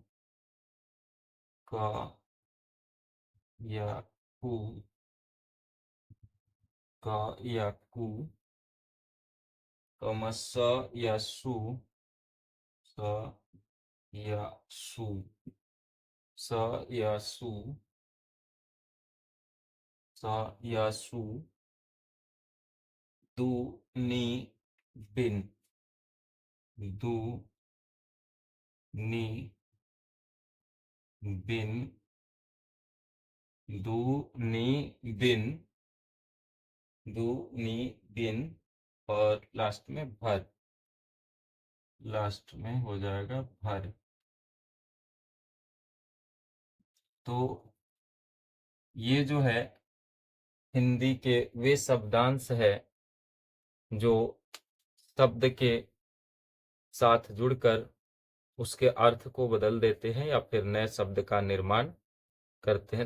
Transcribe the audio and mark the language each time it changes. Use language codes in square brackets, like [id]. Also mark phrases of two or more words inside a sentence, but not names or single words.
[hi] क या कु, क या कु, कॉमा स या सु, स या सु, स या सु, स या सु, दू, नी, बिन, दू, नी, बिन, दू, नी, बिन, दू, नी, बिन, और लास्ट में भर, लास्ट में हो जाएगा भर। तो ये जो है हिंदी के वे शब्दांश है जो शब्द के साथ जुड़कर उसके अर्थ को बदल देते हैं या फिर नए शब्द का निर्माण करते हैं।